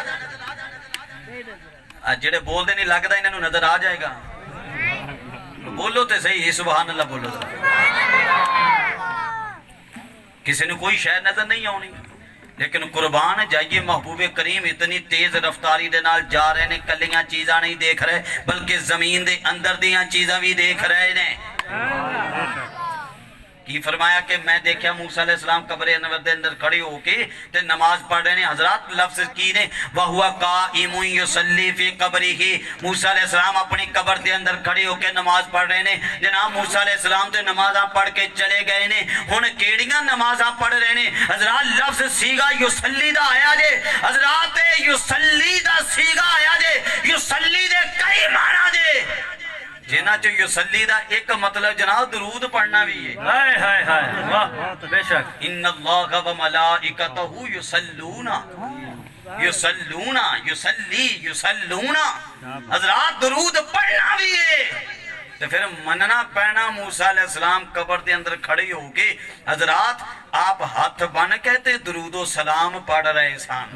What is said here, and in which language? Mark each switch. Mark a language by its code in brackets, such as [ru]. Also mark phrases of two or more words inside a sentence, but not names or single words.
[pa] جڑے بول دے نہیں لگدا انہاں نوں نظر آ جائے گا. بولو تے صحیح [ar] سبحان اللہ [pa] بولو. کسی نے کوئی شے نظر نہیں آنی، لیکن قربان جائیے محبوب کریم اتنی تیز رفتاری دے نال جا رہے نے، کلیاں چیزاں نہیں دیکھ رہے بلکہ زمین دے اندر دیاں چیزاں بھی دیکھ رہے نے. کی فرمایا کہ میں دیکھا موسیٰ [ar] علیہ السلام [pa] قبر انور دے اندر کھڑے ہو کے تے نماز پڑھ رہے ہیں. حضرات لفظ کی نے [ar] وَهُوَ قَائِمٌ يُصَلِّي فِي قَبْرِهِ. [pa] موسیٰ [ar] علیہ السلام [pa] اپنی قبر دے اندر کھڑے ہو کے نماز پڑھ رہے ہیں. جناب موسیٰ [ar] علیہ السلام [pa] تے نمازاں پڑھ کے چلے گئے نے. ہن کیڑیاں نمازاں پڑھ رہے ہیں حضرات؟ لفظ سیغہ یصلی دا آیا جے حضرات. یصلی دا سیغہ آیا جے. یصلی دے کئی معنی جے. جنہ چو یصلی دا ایک مطلب جناب درود پڑھنا بھی ہے. ہائے ہائے ہائے واہ بے شک. [ar] ان اللہ و ملائکتہ یصلون یصلون یصلی یصلون. [pa] حضرات درود پڑھنا بھی ہے. تو پھر مننا پہنا موسیٰ [ar] علیہ السلام [pa] قبر دے اندر کھڑے ہو کے حضرات آپ ہاتھ بن کہتے درود و سلام پڑھ رہے سان.